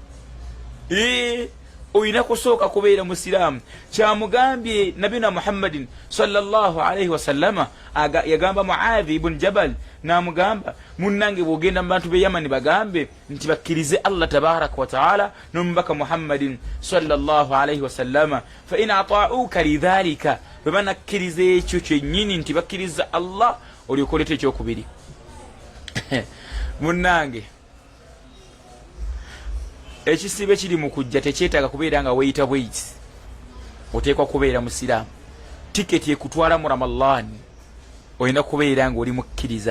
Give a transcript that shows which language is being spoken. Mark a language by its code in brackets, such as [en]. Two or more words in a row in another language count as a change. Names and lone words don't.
[lg] Olina kusooka kubeera musiraamu. Kyamugambye Nabina Muhammadin [ar] صلى الله عليه وسلم [lg] yagamba Muadhi ibn Jabal namugamba munnange bw'ogenda mu bantu b'e Yamani bagambe nti bakkirize Allah [ar] تبارك وتعالى [lg] n'omubaka Muhammadin [ar] صلى الله عليه وسلم فإن أطاعوك لذلك. [lg] Bwe banakkiriza ekyo kyennyini nti bakkiriza Allah olyokoleta ekyokubiri. Munnange ekisiibe kiri mu kujja tekyetaaga kubeera nga weeyita bweyiti. Oteekwa kubeera musiraamu. Tiketi ekutwala mu Ramadhaani olina kubeera nga oli mukkiriza.